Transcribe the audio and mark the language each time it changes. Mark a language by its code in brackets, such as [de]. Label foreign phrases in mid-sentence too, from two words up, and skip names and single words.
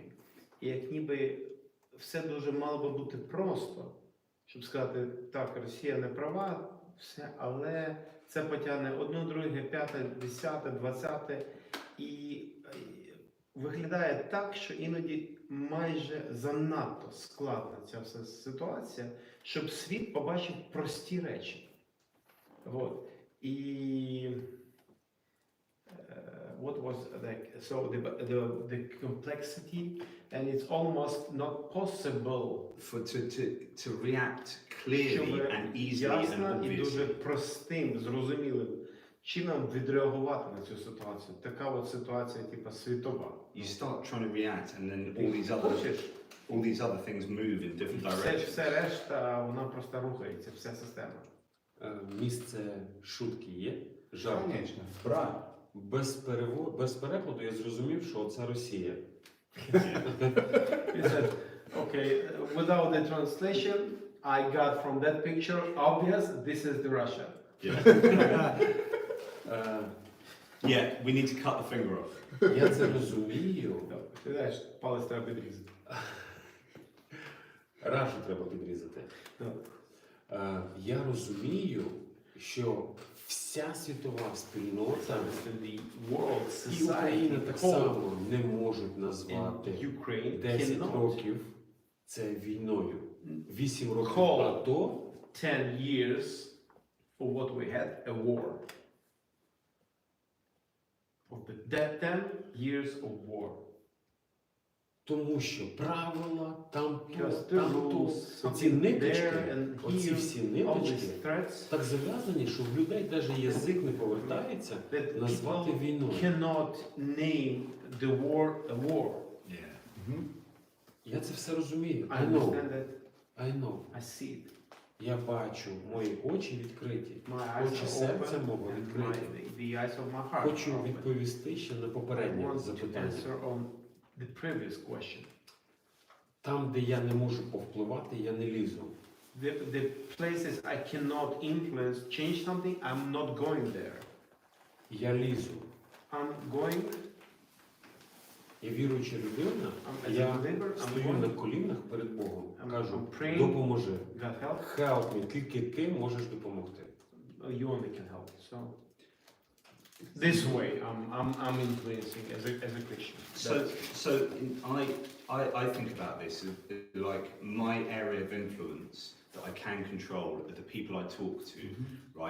[uk] І як ніби все дуже мало би бути просто, щоб сказати, так, Росія не права, все, але це потягне одне, друге, п'яте, десяте, двадцяте. І виглядає так, що іноді майже занадто складна ця вся ситуація, щоб світ побачив прості речі. От. [en] І what was the complexity, and it's almost not possible To react clearly and easily and [uk] ясно і дуже [en] obviously. [uk] простим, зрозумілим чином відреагувати на цю ситуацію. Така от ситуація, типу, світова. [en] You start trying to react and then all these other things move in different directions. [uk] Все решта, вона просто рухається, вся система. Місце шутки є? Жарт. [ru] Конечно. Правильно. [uk] Без перекладу я зрозумів, що це Росія. [en] He said, okay, without the translation, I got from that picture, obvious, this is the Russia. Yeah, we need to cut the finger off. [uk] Я це розумію. Ти знаєш, палець треба підрізати. Рашу треба підрізати. Я розумію, що вся світова спільнота і Україна так само не можуть назвати 10 років це війною. 8 років АТО. [en] 10 years for what we had, a war. Of the 10 years of war. [uk] Тому що правила, там [en] rules, [uk] оці ниточки, [en] and [uk] оці всі ниточки [en] threats [uk] так зав'язані, що в людей навіть язик не повертається [en] that [uk] назвати [en] people [uk] війною. [en] cannot name the war a war. Yeah. [uk] Я це все розумію. [en] I understand that. I know. I see it. [uk] Я бачу, мої очі відкриті. [en] My eyes [uk] Очі [en] are [uk] серця [en] open [uk] мого [en] and [uk] відкриті. [en] the eyes of my heart [uk] Хочу [en] are open. [uk] відповісти ще на [en] I [uk] попереднє [en] want to [uk] запитання. [en] answer on the previous question. [uk] Там, де я не можу повпливати, я не лізу. [en] The places I cannot influence, change something, I'm not going there. [uk] Я лізу. [en] I'm going, [uk] Я віруюча людина, [en] as a [uk] я [en] believer, I'm [uk] стою [en] going. [uk] на колінах перед Богом. [en] I'm [uk] Кажу, [en] praying. [uk] допоможи. [en] God help. Help me, [uk] тільки ти можеш допомогти. [en] You only can help. So this way, I'm influencing as a Christian. I think about this as like my area of influence that I can control are the people I talk to, right?